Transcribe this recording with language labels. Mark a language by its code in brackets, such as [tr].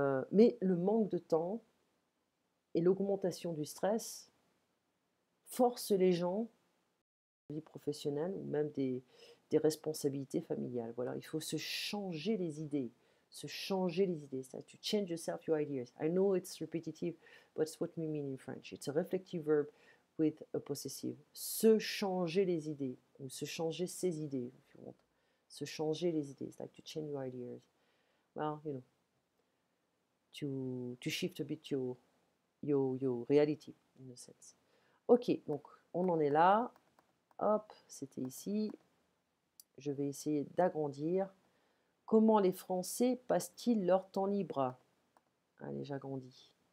[fr] Mais le manque de temps et l'augmentation du stress forcent les gens, vie professionnelle ou même des responsabilités familiales. Voilà, il faut se changer les idées. Se changer les idées. [en] So to change yourself, your ideas. I know it's repetitive, but it's what we mean in French. It's a reflective verb with a possessive. [fr] Se changer les idées, ou se changer ses idées, [en] if you want. [fr] Se changer les idées. [en] It's like to change your ideas. Well, to shift a bit your reality, in a sense. [fr] Ok, donc on en est là. Hop, c'était ici. Je vais essayer d'agrandir. Comment les Français passent-ils leur temps libre? Allez, j'agrandis.